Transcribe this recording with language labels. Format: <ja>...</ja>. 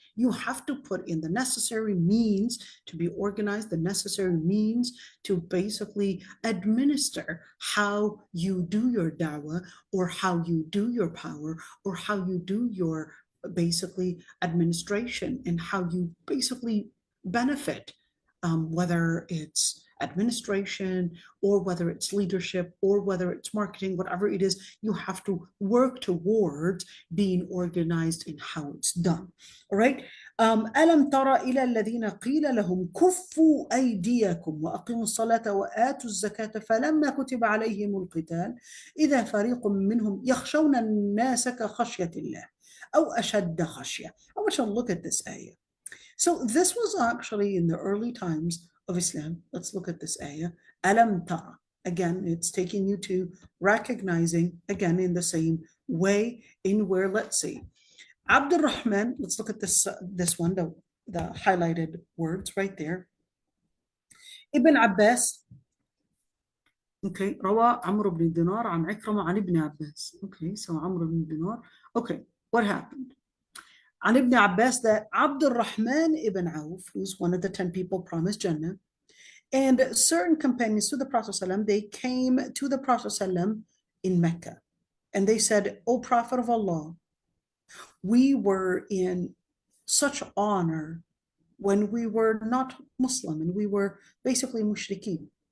<en>You have to put in the necessary means to be organized, the necessary means to basically administer how you do your dawah or how you do your power or how you do your basically administration and how you basically benefit, whether it's administration or whether it's leadership or whether it's marketing, whatever it is, you have to work towards being organized in how it's done. All right.</en> <ar>ألم تر إلى الذين قيل لهم كفوا أيديكم وأقيموا الصلاة وآتوا الزكاة فلما كتب عليهم القتال إذا فريق منهم يخشون الناس كخشية الله أو أشد خشية.</ar> <en>I want you to look at this ayah. So this was actually in the early times of Islam. Let's look at this ayah. Alam tara. Again, it's taking you to recognizing, again, in the same way, in where, let's see. Abdul Rahman, let's look at this one, the highlighted words right there. Ibn Abbas.</en> <ar>Okay, روى عمرو بن دينار عن عكرمة عن ابن عباس.</ar> <en>Okay, so عمرو بن دينار. Okay, what happened? عن ابن Abbas that Abdul Rahman ibn Auf, who's one of the 10 people promised Jannah, and certain companions to the Prophet ﷺ, they came to the Prophet ﷺ in Mecca. And they said, O Prophet of Allah, we were in such honor when we were not Muslim and we were basically mushrikeen.</en>